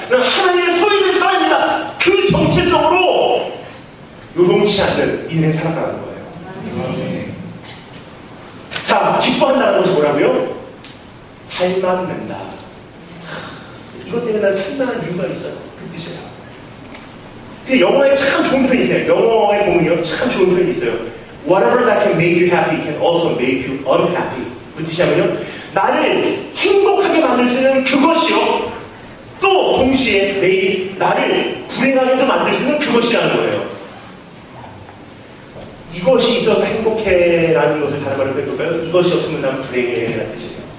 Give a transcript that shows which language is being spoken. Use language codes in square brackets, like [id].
[ko] 난 하나님의 소유된 사람입니다. 그 정체성으로 요동치 않는 인생 살아가는 거예요. 자, 기뻐한다는 것이 뭐라고요? 살만낸다. 이것 때문에 난 살만한 이유가 있어요. 그 뜻이에요. 그 영어에 참 좋은 표현이 있어요. 영어에 보면요, 참 좋은 표현이 있어요. [en] Whatever that can make you happy can also make you unhappy. [ko] 그 뜻이냐면요, 나를 행복하게 만들 수 있는 그것이요, 또 동시에 나를 불행하게도 만들 수 있는 그것이라는 거예요. 이것이 있어서 행복해라는 것을 다른 말로 해볼까요? 이것이 없으면 난 불행해라는 뜻이에요.